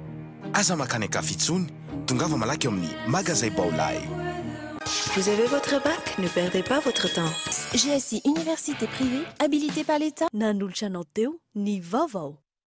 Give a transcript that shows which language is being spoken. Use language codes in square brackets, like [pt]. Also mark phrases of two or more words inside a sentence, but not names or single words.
[mg] Aza makany Kafitsony, tongava malaky amin'ny magasin Baolay. [fr] Vous avez votre bac? Ne perdez pas votre temps. GSI Université privée, habilitée par l'État. [mg] Nanolotra anao teo, ny vaovao.